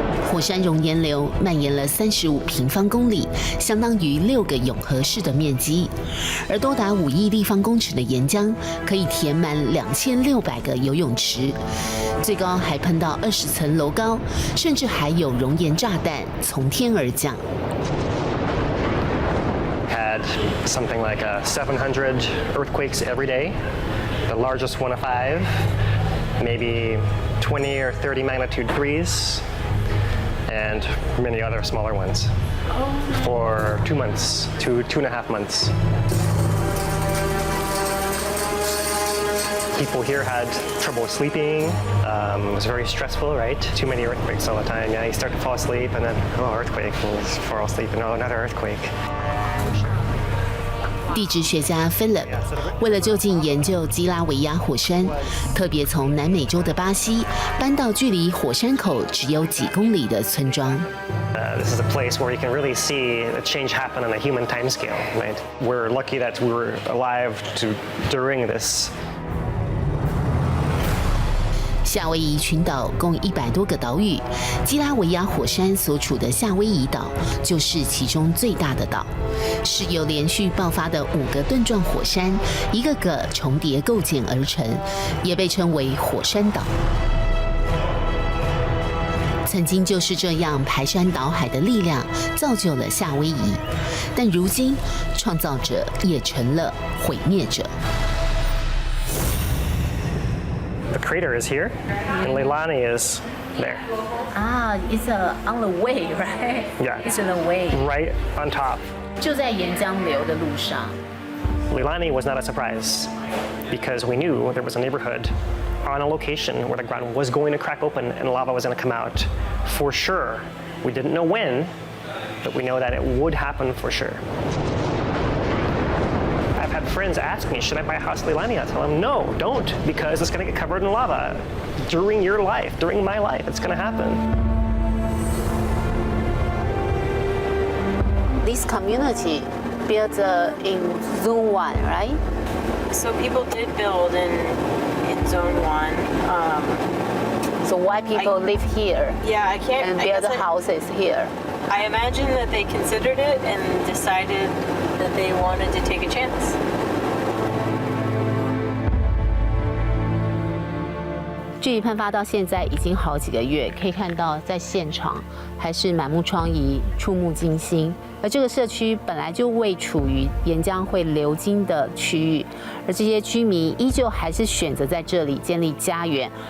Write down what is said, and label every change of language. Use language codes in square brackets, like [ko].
[zh] 火山熔岩流蔓延了35平方公里，相当于6个永和市的面积，而多达5亿立方公尺的岩浆可以填满2600个游泳池，最高还喷到20层楼高，甚至还有熔岩炸弹从天而降。 [en] Had something like 700 earthquakes every day, the largest one of 5, maybe 20 or 30 magnitude 3s. And many other smaller ones for 2 months, 2.5 months. People here had trouble sleeping. It was very stressful, right? Too many earthquakes all the time. Yeah, you start to fall asleep and then, earthquake, and you fall asleep and another earthquake. [zh] 地质学家 Philip 为了就近研究基拉维亚火山，特别从南美洲的巴西搬到距离火山口只有几公里的村庄。 [en] This is a place where you can really see the change happen on a human timescale. Right? We're lucky that we were alive during this. [zh] 夏威夷群岛共100多个岛屿，基拉维亚火山所处的夏威夷岛就是其中最大的岛，是由连续爆发的5个盾状火山一个个重叠构建而成，也被称为火山岛。曾经就是这样排山倒海的力量造就了夏威夷，但如今创造者也成了毁灭者。 [en] The crater is here, and Leilani is there. It's on the way, right? Yeah. It's on the way. Right on top. [zh] 就在岩浆流的路上。 [en] Leilani was not a surprise because we knew there was a neighborhood on a location where the ground was going to crack open and lava was going to come out for sure. We didn't know when, but we know that it would happen for sure. I've had friends ask me, should I buy a house in Leilani? I tell them, no, don't, because it's going to get covered in lava. During your life, during my life, it's going to happen. This community built in Zone 1, right? So people did build in Zone 1. So why people live here? Yeah, I can't. And build houses here. I imagine that they considered it and decided that they wanted to take a chance. [zh] 距离喷发到现在已经好几个月，可以看到在现场还是满目疮痍、触目惊心。而这个社区本来就位处于岩浆会流经的区域，而这些居民依旧还是选择在这里建立家园。